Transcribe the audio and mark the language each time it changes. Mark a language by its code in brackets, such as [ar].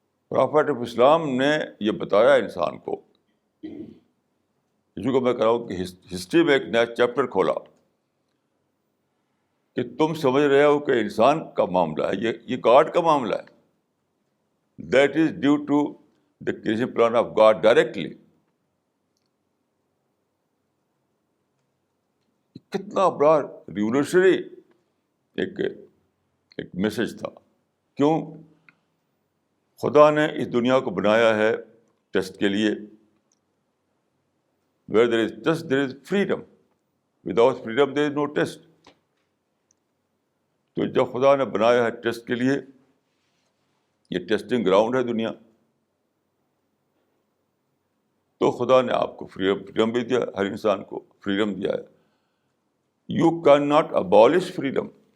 [ur] Prophet of اسلام نے یہ بتایا انسان کو, جو کہ میں کہہ رہا ہوں کہ ہسٹری میں ایک نیا چیپٹر کھولا کہ تم سمجھ رہے ہو کہ انسان کا معاملہ ہے, یہ گاڈ کا معاملہ ہے. [en] That is due to the creation plan of God directly. [ur] کتنا بڑا ریولیوشنری ایک میسج تھا. کیوں؟ خدا نے اس دنیا کو بنایا ہے ٹیسٹ کے لیے. [en] Where there is test, there is freedom. Without freedom, there is no test. [ur] تو جب خدا نے بنایا ہے ٹیسٹ کے لیے, یہ ٹیسٹنگ گراؤنڈ ہے دنیا, تو خدا نے آپ کو فریڈم بھی دیا, ہر انسان کو فریڈم دیا ہے. [en] You can not abolish freedom.